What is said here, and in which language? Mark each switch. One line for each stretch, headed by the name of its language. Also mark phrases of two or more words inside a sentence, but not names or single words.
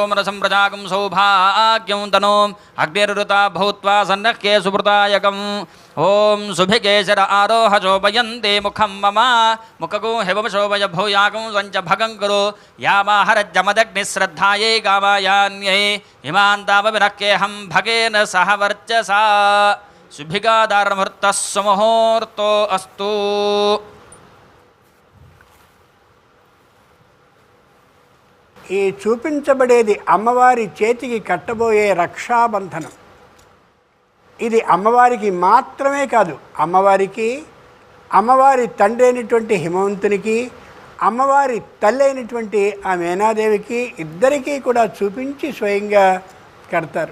Sanskrit: मनसं प्रजाकं सौभाग्यं तनूम् अग्निरुता भूत्वा सन्नह्ये सुभृतायकम् ओं सुभिकेशर आरोह शोभयन्ते मुखं मम मुखगो हेवम शोभय भूयाकं स्वञ्च भगं कुरु यामाहरज्जमदग्निश्रद्धायै गामायान्यै इमान्तावविनक्येऽहं भगेन सह वर्चसा सुभिगादारमुहूर्तः सुमुहूर्तो अस्तु
Telugu: ఈ చూపించబడేది అమ్మవారి చేతికి కట్టబోయే రక్షాబంధనం. ఇది అమ్మవారికి మాత్రమే కాదు, అమ్మవారి తండ్రి అయినటువంటి హిమవంతునికి, అమ్మవారి తల్లి అయినటువంటి ఆ మేనాదేవికి ఇద్దరికీ కూడా చూపించి స్వయంగా కడతారు.